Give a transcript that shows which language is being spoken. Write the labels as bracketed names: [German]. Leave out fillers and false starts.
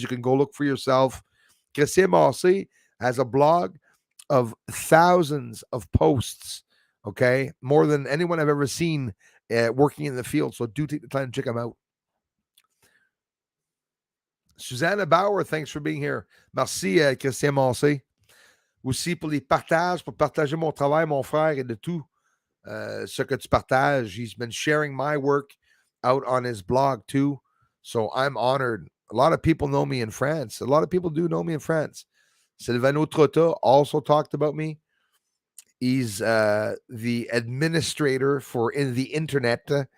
[English] You can go look for yourself. Kassim Alsi has a blog of thousands of posts, okay? More than anyone I've ever seen working in the field. So do take the time to check them out. Susanna Bauer, thanks for being here. [French] Merci, Christian Massé. Aussi pour les partages, pour partager mon travail, mon frère, et de tout ce que tu partages. [English] He's been sharing my work out on his blog too. So I'm honored. A lot of people know me in France. A lot of people do know me in France. Silvano Trotta also talked about me. He's the administrator for the internet.